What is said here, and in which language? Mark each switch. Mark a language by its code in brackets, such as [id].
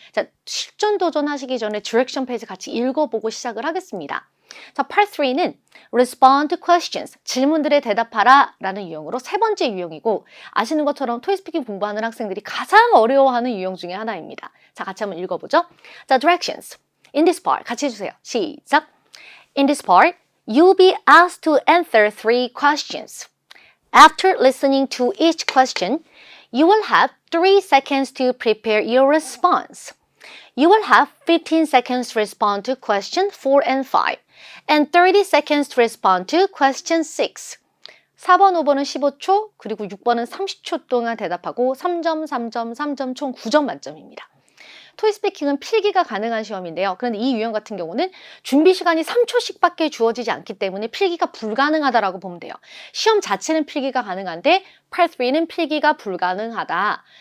[ko] 자, 실전 도전하시기 전에 디렉션 페이지 같이 읽어보고 시작을 하겠습니다. 자, Part 3는 [en] Respond to questions, [ko] 질문들에 대답하라 라는 유형으로 세 번째 유형이고, 아시는 것처럼 토익 스피킹 공부하는 학생들이 가장 어려워하는 유형 중에 하나입니다. 자, 같이 한번 읽어보죠. 자, Directions. [en] In this part, [ko] 같이 해주세요. 시작. [en] In this part, you'll be asked to answer 3 questions. After listening to each question, you will have 3 seconds to prepare your response. You will have 15 seconds to respond to question 4 and 5, and 30 seconds to respond to question 6. [ko] 4번, 5번은 15초, 그리고 6번은 30초 동안 대답하고 3점, 3점, 3점 총 9점 만점입니다. 토익 스피킹은 필기가 가능한 시험인데요. 그런데 이 유형 같은 경우는 준비 시간이 3초씩밖에 주어지지 않기 때문에 필기가 불가능하다라고 보면 돼요. 시험 자체는 필기가 가능한데 Part 3는 필기가 불가능하다.